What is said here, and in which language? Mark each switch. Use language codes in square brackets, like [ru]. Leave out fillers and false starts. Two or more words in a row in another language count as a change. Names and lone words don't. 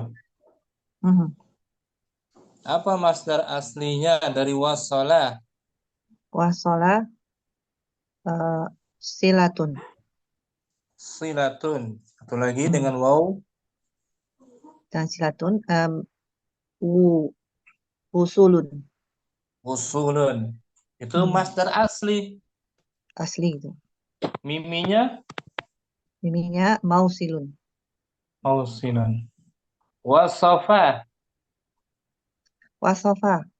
[id] Mhm. Apa masdar aslinya dari wassalah? [ar] Wasola silatun. [id] Silatun. Satu lagi Mhm. dengan waw, [ar] Dan silatun wu usulun. [id] usulun. Itu masdar asli. Asli itu. Miminya Ininya mausilun. [ar] mausilun. Wasofa, Wasofa.